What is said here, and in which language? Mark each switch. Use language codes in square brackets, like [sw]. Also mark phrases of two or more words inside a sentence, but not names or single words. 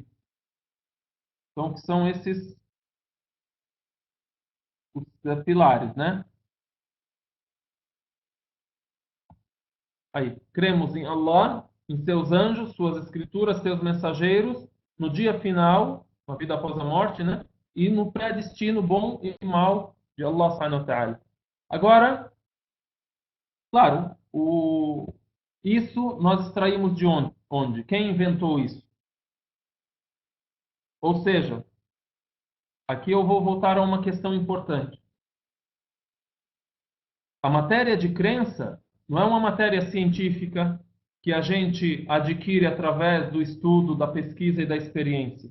[pt] Então, que são esses os pilares, né? Aí, cremos em Allah, em seus anjos, suas escrituras, seus mensageiros, no dia final, na vida após a morte, né? E no predestino bom e mal de [ar] الله سبحانه وتعالى. [pt] Agora, claro, isso nós extraímos de onde? Quem inventou isso? Ou seja, aqui eu vou voltar a uma questão importante. A matéria de crença não é uma matéria científica que a gente adquire através do estudo, da pesquisa e da experiência.